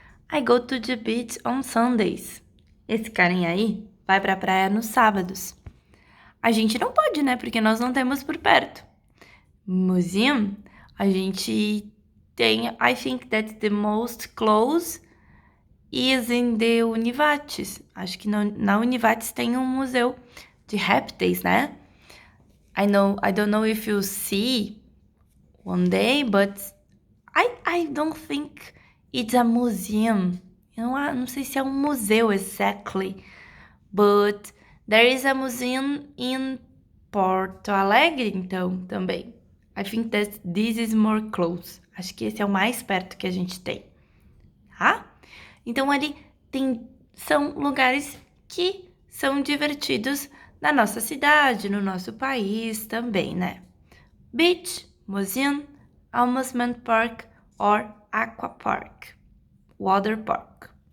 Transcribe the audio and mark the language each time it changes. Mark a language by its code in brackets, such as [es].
[en] I go to the beach on Sundays. [pt] Esse carinha aí vai pra praia nos sábados. A gente não pode, né? Porque nós não temos por perto. [en] Museum, [pt] a gente tem, [en] I think that the most close is in the Univates. [pt] Acho que na Univates tem um museu de répteis, né? [en] I don't know if you see one day, but I don't think it's a museum. [pt] Eu não sei se é um museu [en] exactly, but there is a museum in [pt] Porto Alegre, então, também. [en] I think that this is more close. [pt] Acho que esse é o mais perto que a gente tem, tá? Então, ali são lugares que são divertidos na nossa cidade, no nosso país também, né? [en] Beach, museum, amusement park or aqua park, water park.